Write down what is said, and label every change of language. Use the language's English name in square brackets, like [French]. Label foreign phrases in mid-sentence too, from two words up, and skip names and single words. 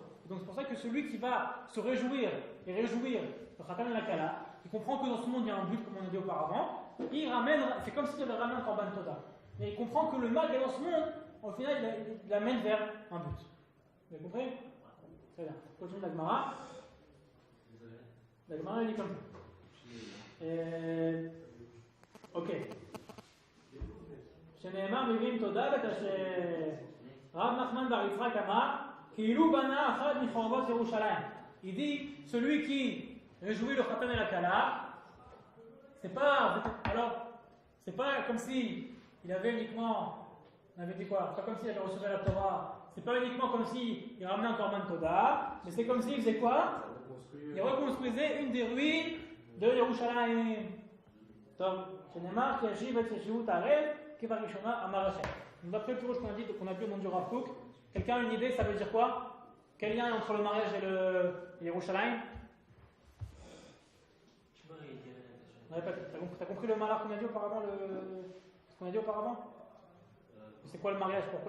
[French] Et donc c'est pour ça que celui qui va se réjouir et réjouir le Khatan et la Kala, qui comprend que dans ce monde il y a un but, comme on a dit auparavant, il ramène, c'est comme s'il avait ramené un [Hebrew] קרבן תודה. [French] Et il comprend que le mal qu'il y a dans ce monde, au final, il l'amène vers un but. Vous avez compris? Très bien. Continue la Gemara. La Gemara, elle dit comme ça. [Hebrew] Ok. שנאמר מביאים תודה ותשב. רב נחמן בר יצחק אמר, כאילו בנה אחד מחורבות ירושלים. [French] Il dit, celui qui réjouit le Khatan et la Kala, c'est pas comme si il avait uniquement, on avait dit quoi? C'est pas comme s'il avait reçu la Torah. C'est pas uniquement comme si il ramenait un [Hebrew] קרבן תודה, [French] mais c'est comme s'il faisait quoi? Il reconstruisait une des ruines de Yerushalayim. Donc, [Hebrew] שנאמר, כי ישיב את ישיבות הערב, כבראשונה אמר השם. [French] Donc d'après le pirouge qu'on a dit au nom du Rav Kook, quelqu'un a une idée, ça veut dire quoi? Quel lien entre le mariage et le Yerushalayim? T'as compris le malheur qu'on a dit auparavant, ce qu'on a dit auparavant? C'est quoi le mariage? Pourquoi?